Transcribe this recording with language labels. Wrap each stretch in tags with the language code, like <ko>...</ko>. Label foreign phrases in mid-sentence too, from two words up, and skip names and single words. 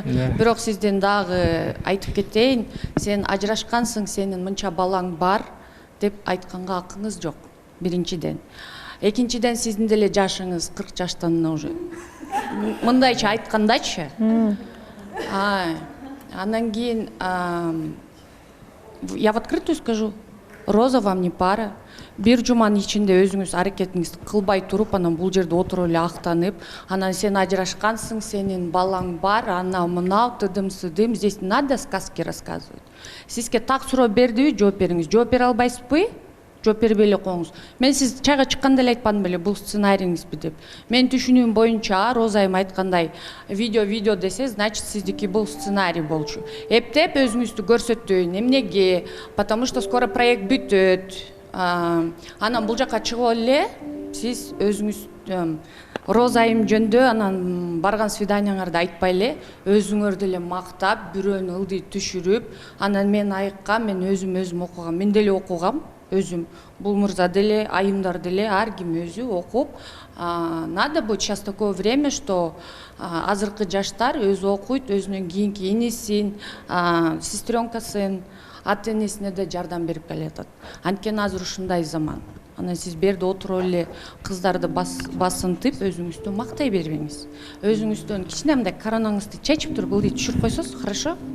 <ky>Бирок сизден дагы айтып кетейин, сен ажырашкансың, сенин мынча балаң бар деп айтканга акыңыз жок. Биринчиден. Экинчиден сиздин деле жашыңыз 40 жаштан уже. Мындайча айткандачы. Анан кийин</ky> <ru>я в открытую скажу, Роза вам не пара.</ru> <ky>Бир жуманын ичинде өзүңүз аракетиңизди кылбай туруп, анан бул жерде отуруп эле актанып, анан сен ажырашкансың, сенин балаң бар, анау мынау тыдым-сыдым,</ky> <ru>здесь не надо сказки рассказывать.</ru> <ky>Сизге так суроо бердиби, жооп бериңиз. Жооп бере албайсызбы? Жооп бербей эле коюңуз. Мен сиз чайга чыкканда эле айтпадым беле, бул сценариңизби деп. Мен түшүнүүм боюнча, Роза айым айткандай, видео десе, значит сиздики бул сценарий болчу. Эптеп өзүңүздү көрсөтүүн, эмнеге?</ky> <ru>Потому что скоро проект бүтөт.</ru> <ky>Анан бул жака чыгып эле сиз өзүңүз Роза айым жөндө анан барган свиданияңарды айтпай эле өзүңөрдү эле мактап, бирөөнү ылдый түшүрүп, анан мен айыккам, мен өзүм окугам, мен деле окугам, өзүм. Бул мырза деле, айымдар деле, ар ким өзү окуп.</ky> <ru>Надо будет сейчас такое время, что</ru> <ky>азыркы жаштар өзү окуйт, өзүнүн кийинки инисин, сестренкасын, ата энесине да жардам берип келатат. Анткени азыр ушундай заман. Анан сиз берде отуруп эле кыздарды басынтып, өзүңүздү мактай бербеңиз. Өзүңүздөн кичине мындай коронаңызды чечип туруп ылдый түшүрүп койсоңуз, хорошо?</ky>